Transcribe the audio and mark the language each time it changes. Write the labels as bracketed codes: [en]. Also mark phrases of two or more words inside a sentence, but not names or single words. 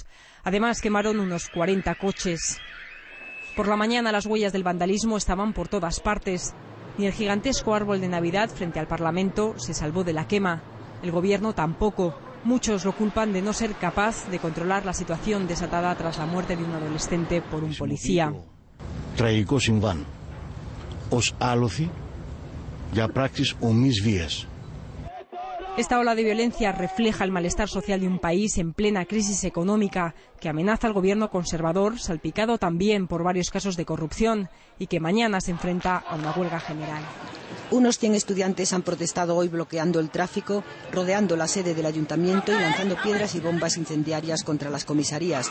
[es] Además quemaron unos 40 coches. Por la mañana las huellas del vandalismo estaban por todas partes. Ni el gigantesco árbol de Navidad frente al Parlamento se salvó de la quema. El gobierno tampoco. Muchos lo culpan de no ser capaz de controlar la situación desatada tras la muerte de un adolescente por un policía. [el] Τραγικό συμβάν. Ως άλοθη για πράξεις ομής βίας. [es] Esta ola de violencia refleja el malestar social de un país en plena crisis económica que amenaza al gobierno conservador, salpicado también por varios casos de corrupción, y que mañana se enfrenta a una huelga general. Unos 100 estudiantes han protestado hoy bloqueando el tráfico, rodeando la sede del ayuntamiento y lanzando piedras y bombas incendiarias contra las comisarías.